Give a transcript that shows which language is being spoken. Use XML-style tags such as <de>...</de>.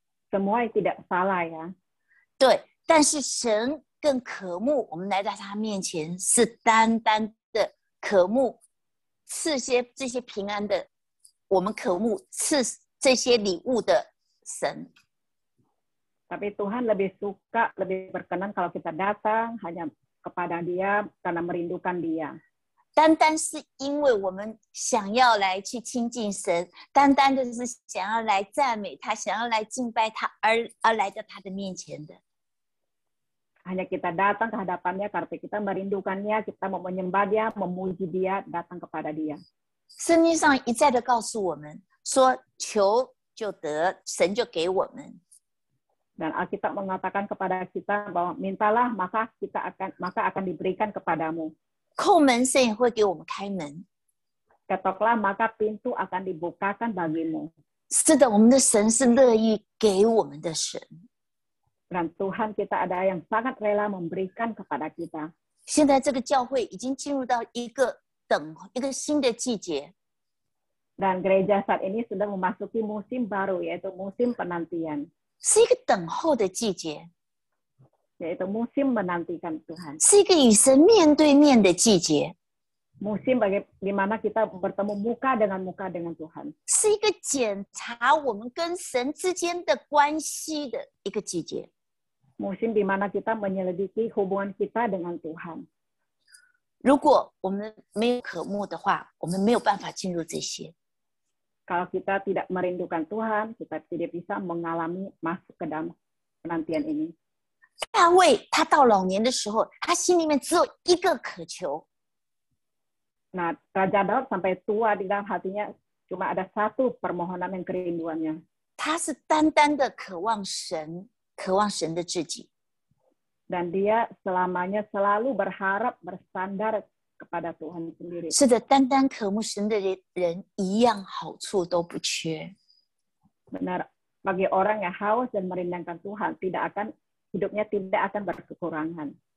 <id>Semua tidak salah ya.</id> <zh>对。但是神更渴慕我们来到他面前，是单单的渴慕赐这些平安的，我们渴慕赐这些礼物的神。</zh> <id>Tapi Tuhan lebih suka, lebih berkenan kalau kita datang hanya kepada Dia karena merindukan Dia.</id> <zh>单单是因为我们想要来去亲近神，单单的是想要来赞美他，想要来敬拜他而来到他的面前的。</zh> <id>Hanya kita datang ke hadapannya karena kita merindukannya, kita mau menyembah dia, memuji dia, datang kepada dia.</id> <zh>圣经上一再的告诉我们说，求就得，神就给我们。</zh> <id>Dan Alkitab mengatakan kepada kita bahwa mintalah maka akan diberikan kepadamu.</id> <zh>叩门，神也会给我们开门。</zh> <id>Ketoklah maka pintu akan dibukakan bagimu.</id> <zh>是的，我们的神是乐意给我们的神。</zh> <id>Dan Tuhan kita ada yang sangat rela memberikan kepada kita.</id> <zh>现在这个教会已经进入到一个新的季节，</zh> <id>Dan gereja saat ini sudah memasuki musim baru, yaitu musim penantian,</id> <zh>是一个等候的季节，</zh> <id>yaitu musim menantikan Tuhan.</id> <zh>是一个与神面对面的季节，</zh> <id>Musim di mana kita bertemu muka dengan Tuhan.</id> <zh>是一个检查我们跟神之间的关系的一个季节。</zh> <id>Musim di mana kita menyelidiki hubungan kita dengan Tuhan.</id> <zh>如果我们没有渴慕的话，我们没有办法进入这些。</zh> <id>Kalau kita tidak merindukan Tuhan, kita tidak bisa mengalami masuk ke dalam penantian ini.</id> <zh>大卫他到老年的时候，他心里面只有一个渴求，</zh> <id>Nah, Raja Daud sampai tua di dalam hatinya cuma ada satu permohonan yang kerinduannya.</id> <zh>他是单单的渴望神，渴望神的自己。</zh> <id>Dan dia selamanya selalu berharap bersandar kepada Tuhan sendiri.</id> <zh>是的，单单渴慕神的人，一样好处都不缺。</zh> <id>Benar, bagi orang yang haus dan merindukan Tuhan, hidupnya tidak akan berkekurangan.</id>